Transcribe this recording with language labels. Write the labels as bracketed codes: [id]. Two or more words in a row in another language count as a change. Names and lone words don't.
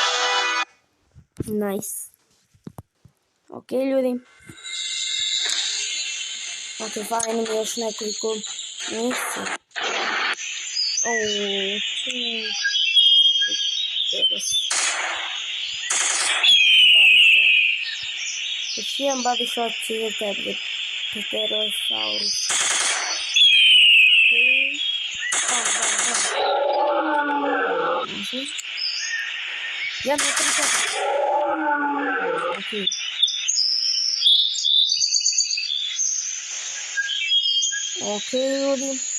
[en] Nice. [sr] Okej, ljudi. Okej, fali nam još nekoliko misija. [en] Body shot. [sr] Još jedan [en] body shot [sr] će tebi. Pterosaurus. Odlično. 1, 2, 3, 4. Ok. Ok, ljudi.